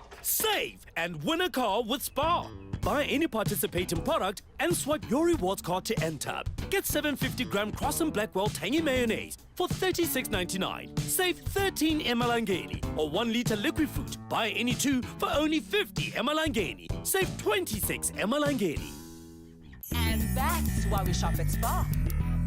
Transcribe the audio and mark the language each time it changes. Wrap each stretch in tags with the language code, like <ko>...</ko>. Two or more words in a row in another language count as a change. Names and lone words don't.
<en>Save and win a car with Spar. Buy any participating product and swipe your rewards card to enter. Get 750-gram Cross and Blackwell tangy mayonnaise for $36.99. Save 13 emalangeni, or 1 liter liquid fruit. Buy any 2 for only 50 emalangeni. Save 26 emalangeni. And that's why we shop at Spar.</en>